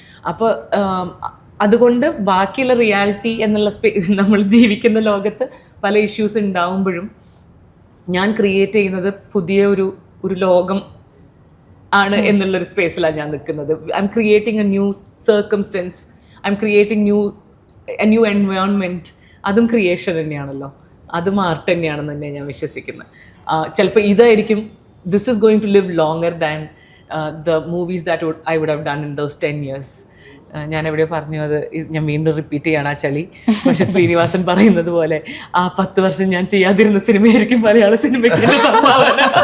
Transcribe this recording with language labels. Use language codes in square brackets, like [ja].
[ml] അപ്പോൾ അതുകൊണ്ട് ബാക്കിയുള്ള റിയാലിറ്റി എന്നുള്ള നമ്മൾ ജീവിക്കുന്ന ലോകത്ത് പല ഇഷ്യൂസ് ഉണ്ടാവുമ്പോഴും ഞാൻ ക്രിയേറ്റ് ചെയ്യുന്നത് പുതിയ ഒരു ലോകം ആണ് എന്നുള്ളൊരു സ്പേസിലാണ് ഞാൻ നിൽക്കുന്നത്. [en] I'm creating a new circumstance, I'm creating a new environment. [ml] അതും ക്രിയേഷൻ തന്നെയാണല്ലോ, അതും ആർട്ട് തന്നെയാണെന്ന് തന്നെ ഞാൻ വിശ്വസിക്കുന്നത്. ചിലപ്പോൾ ഇതായിരിക്കും [en] this is going to live longer than the movies that I would have done in those 10 years. [ml] ഞാൻ എവിടെയോ പറഞ്ഞു, അത് ഞാൻ വീണ്ടും റിപ്പീറ്റ് ചെയ്യണം ആ ചളി. പക്ഷെ ശ്രീനിവാസൻ പറയുന്നത് പോലെ ആ 10 വർഷം ഞാൻ ചെയ്യാതിരുന്ന സിനിമയായിരിക്കും മലയാള സിനിമയ്ക്ക് സംഭാവന.